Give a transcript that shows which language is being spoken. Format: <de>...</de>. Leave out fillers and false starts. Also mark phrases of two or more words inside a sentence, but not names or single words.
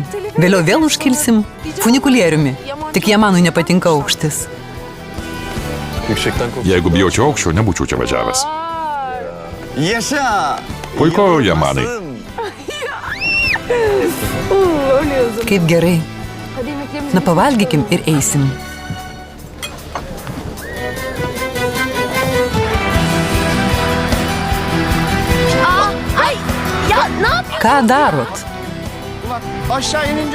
<lt>Vėliau vėl užkilsim funikulieriumi. Tik Jamanui nepatinka aukštis.</lt> <tr>Yüksekten kork.</tr> <lt>Jeigu bijočiau aukščio, nebūčiau čia važiavęs.</lt> <tr>Yaşa!</tr> <lt>Puiku, Jamanai. Kaip gerai.</lt> <tr>Hadi yemeklerimizi</tr> <lt>Na, pavalgykim ir eisim.</lt> <tr>Ay ya ne yapıyorsun?</tr> <lt>Ką darot?</lt> <tr>Aşağı inince</tr>